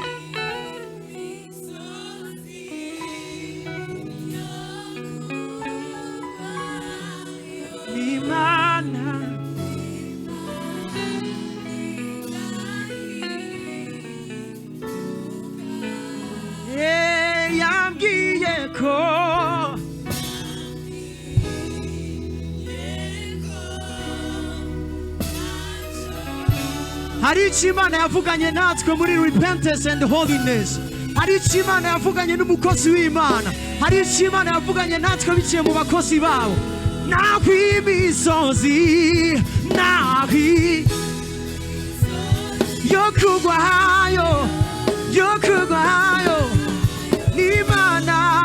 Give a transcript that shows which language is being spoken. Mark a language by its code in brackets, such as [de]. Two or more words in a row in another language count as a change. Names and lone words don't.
[rn] Imana yambwiye ko hari icyo Imana yavuganye natwe muri [en] repentance and holiness [rn] hari icyo Imana yavuganye n'umukozi w'Imana hari icyo Imana yavuganye natwe biciye mu bakozi babo naho imisozi naho yo kugwayo n'Imana